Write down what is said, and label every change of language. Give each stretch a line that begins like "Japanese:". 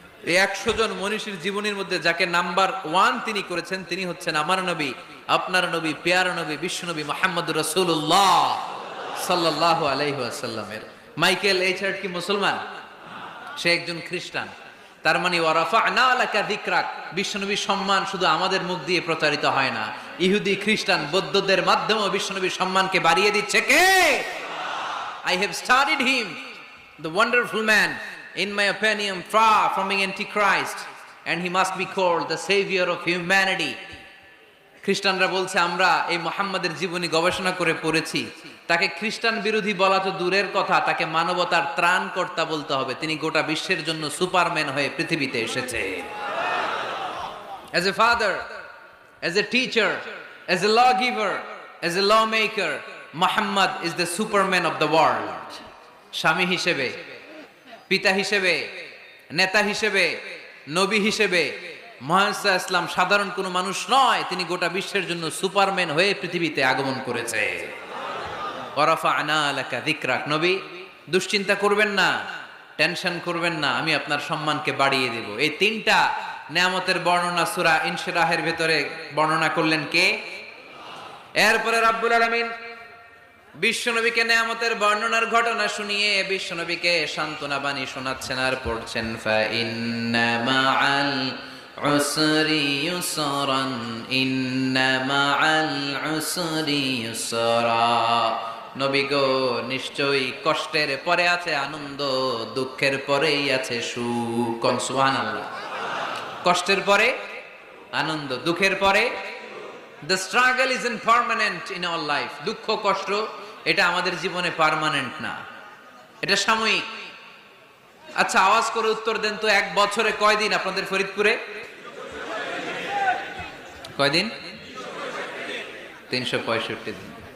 Bangla: এই 100 জন মনীষীর জীবনীর মধ্যে যাকে নাম্বার 1 তিনি করেছেন, তিনি হচ্ছেন আমার নবী, আপনার নবী, প্যারা নবী, বিশ্বনবী মুহাম্মদুর রাসূলুল্লাহ সাল্লাল্লাহু আলাইহি ওয়াসাল্লামের। মাইকেল এইচ হার্ট কি মুসলমান? সে একজন খ্রিস্টান। তার মানে
Arabic: ওয়া রাফা'না লাকা যিকরাক,
Bangla: বিশ্বনবীর সম্মান শুধু আমাদের মুখ দিয়ে প্রচারিত হয় না, ইহুদি, খ্রিস্টান, বৌদ্ধদের মাধ্যমেও বিশ্বনবীর সম্মানকে বাড়িয়ে দিচ্ছে কে?
English: I have studied him, the wonderful man, in my opinion far from being antichrist, and he must be called the savior of humanity.
Bangla: খ্রিস্টানরা বলছে আমরা এই মুহাম্মাদের জীবনী গবেষণা করে পড়েছি, তাকে খ্রিস্টান বিরোধী বলা তো দূরের কথা, তাকে মানবতার ত্রাণকর্তা বলতে হবে। তিনি গোটা বিশ্বের জন্য সুপারম্যান হয়ে পৃথিবীতে এসেছে।
English: As a father, as a teacher, as a lawgiver, as a lawmaker, Muhammad is the superman of the world.
Bangla: স্বামী হিসেবে, পিতা হিসেবে, নেতা হিসেবে, নবী হিসেবে মুহাম্মদ সাল্লাল্লাহু আলাইহি ওয়াসাল্লাম সাধারণ কোনো মানুষ নয়, তিনি গোটা বিশ্বের জন্য সুপারম্যান হয়ে পৃথিবীতে আগমন করেছে।
Arabic: ওয়া রাফা'না লাকা যিকরাক,
Bangla: নবী দুশ্চিন্তা করবেন না, টেনশন করবেন না, আমি আপনার সম্মানকে বাড়িয়ে দেব। এই তিনটা নেয়ামতের বর্ণনা সূরা ইনশিরাহের ভেতরে বর্ণনা করলেন কে? এরপরে রাব্বুল আলামিন বিশ্বনবীকে নেয়ামতের বর্ণনার ঘটনা শুনিয়ে বিশ্বনবীকে সান্ত্বনা বাণী শোনাচ্ছেন আর পড়ছেন
Arabic: ফা ইন্না মাআল উসরি ইউসরান ইন্না মাআল উসরি ইউসরা।
Bangla: নবী গো, নিশ্চয়ই কষ্টের পরে আছে আনন্দ, দুঃখের পরেই আছে সুখ। সুবহানাল্লাহ। কষ্টের পরে আনন্দ, দুঃখের পরে।
English: The struggle isn't permanent in our life.
Bangla: দুঃখ কষ্ট এটা আমাদের জীবনে পার্মানেন্ট না, এটা সাময়িক। আচ্ছা, আওয়াজ করে উত্তর দেন তো, এক বছরে কয়দিন আপনাদের ফরিদপুরে? কয়দিন? 365 দিন।